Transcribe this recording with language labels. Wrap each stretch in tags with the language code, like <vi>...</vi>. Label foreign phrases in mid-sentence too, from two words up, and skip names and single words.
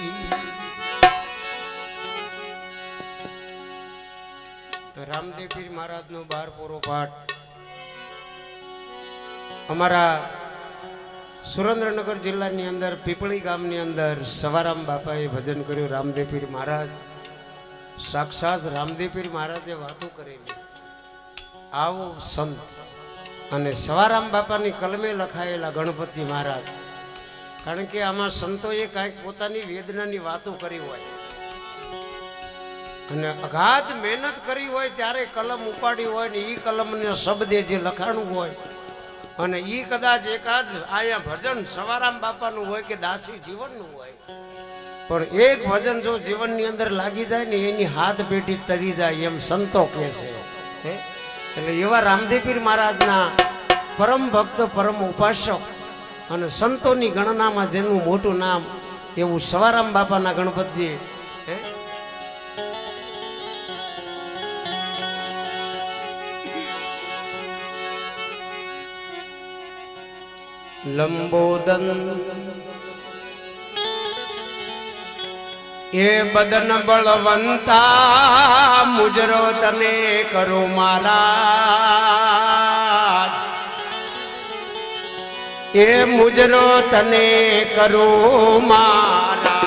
<gu>રામદેવ પીર મહારાજ નો 12 પૂરો પાઠ અમરા સુરેન્દ્રનગર જિલ્લા ની અંદર પીપળી ગામ ની અંદર સવારામ બાપાએ ભજન કર્યું। રામદેવ પીર મહારાજ સાક્ષાત રામદેવ પીર મહારાજે વાતો કરેલી આવો સંત અને સવારામ બાપાની કલમે લખાયેલા ગણપતિ મહારાજ, કારણ કે આમા સંતોએ કાંઈક પોતાની વેદનાની વાતો કરી હોય અને અગાધ મહેનત કરી હોય ત્યારે કલમ ઉપાડી હોય ને ઈ કલમને શબ્દે જે લખાણું હોય અને ઈ કદાચ એકાદ આયા ભજન સવારામ બાપાનું હોય કે દાસી જીવનનું હોય, પણ એક ભજન જો જીવન ની અંદર લાગી જાય ને એની હાથ પેટી તરી જાય એમ સંતો કહે છે। એટલે એવા રામદેવ પીર મહારાજના પરમ ભક્ત પરમ ઉપાસક અને સંતોની ગણનામાં જેનું મોટું નામ એવું સવારામ બાપાના ગણપતજી લંબોદન યે બદન બલવંતા મુજરો તને કરો મહારાજ, યે મુજરો તને કરો મહારાજ।</gu>